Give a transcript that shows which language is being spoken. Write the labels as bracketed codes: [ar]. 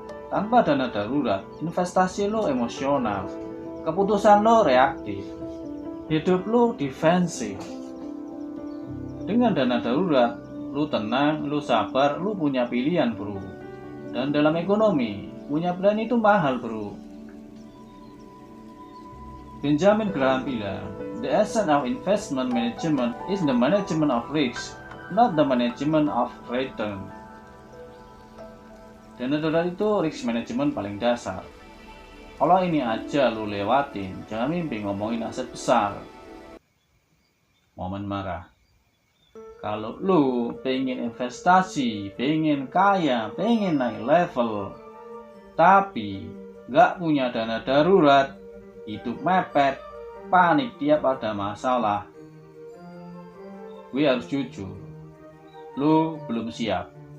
[id] Tanpa dana darurat, investasi lo emosional, keputusan lo reaktif, hidup lo defensif. Dengan dana darurat, lu tenang, lu sabar, lu punya pilihan bro. Dan dalam ekonomi, punya pilihan itu mahal bro. [en] Benjamin Graham bilang, the essence of investment management is the management of risk, not the management of return. [id] Dan adalah itu risk management paling dasar. Kalau ini aja lu lewatin, jangan mimpi ngomongin aset besar. Momen marah. Kalau lu pengen investasi, pengen kaya, pengen naik level, tapi gak punya dana darurat, hidup mepet, panik tiap ada masalah, gue harus jujur, lu belum siap.